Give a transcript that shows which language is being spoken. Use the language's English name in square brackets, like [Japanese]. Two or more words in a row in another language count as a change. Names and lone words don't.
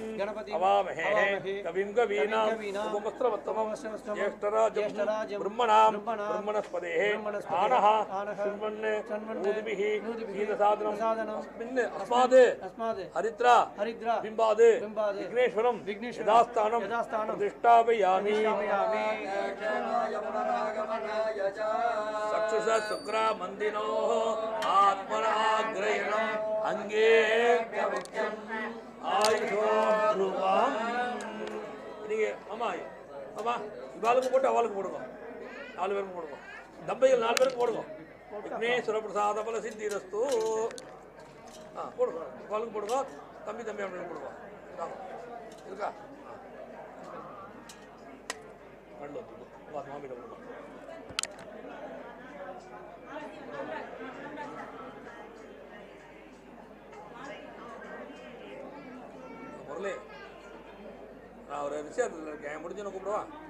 [Sanskrit] अवामहे कविं कवीनां उपमस्त्रवत्तमं ज्येष्ठराजं ब्रह्मणां ब्रह्मणस्पतेः आनः शृण्वन् ऊदिभिः गीतसाधनम् अस्मिन् अस्माद् हरिद्रा बिम्बाद् विघ्नेश्वरं यथास्थानं प्रतिष्ठापयामि चक्षुषा शुक्रा मंदिनो आत्मनाग्रयणम् अंगे मुख्यम् आयुषो ध्रुवम् [Tamil] ஆமா ஆமா இவாளுக்கு போட்டு அவளுக்கு போடுங்க 4 பேருக்கு போடுங்க தம்பைகள் 4 பேருக்கு போடுங்க [Sanskrit] विघ्नेश्वर प्रसाद फल सिद्धिरस्तु [Tamil] போடுங்க இவாளுக்கு போடுங்க தம்பி அப்படின்னு போடுங்க இருக்கா கண்டு மாமியிட போடுங்க முரளி நான் ஒரு விஷயத்தில் இருக்கேன் முடிஞ்சு கூப்பிடுவா